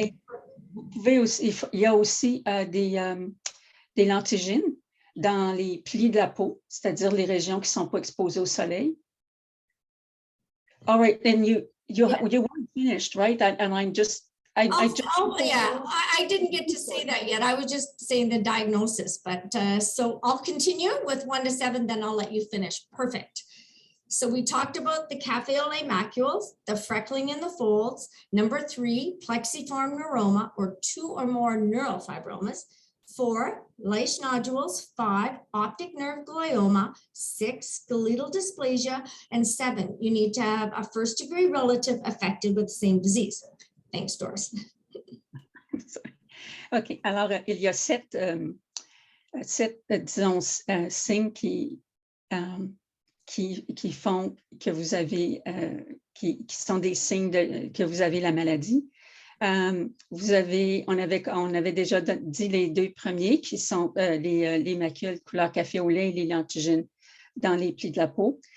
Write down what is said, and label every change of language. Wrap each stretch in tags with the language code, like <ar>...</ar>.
<fr>Et vous pouvez aussi, il y a aussi des lentigines dans les plis de la peau, c'est-à-dire les régions qui ne sont pas exposées au soleil.</fr> <en>All right, then you weren't finished, right? And I just yeah, I didn't get to say that yet. I was just saying the diagnosis, but so I'll continue with 1 to 7, then I'll let you finish. Perfect. So we talked about the cafe au lait macules, the freckling in the folds. Number 3, plexiform neuroma, or 2 or more neurofibromas. 4, Leish nodules. 5, optic nerve glioma. 6, skeletal dysplasia. And 7, you need to have a first-degree relative affected with the same disease. Thanks, Doris. OK.</en> <fr>Alors, il y a 7 disons, signes qui font que vous avez, qui sont des signes que vous avez la maladie. On avait déjà dit les 2 premiers qui sont les macules couleur café au lait et les lentigines dans les plis de la peau.</fr>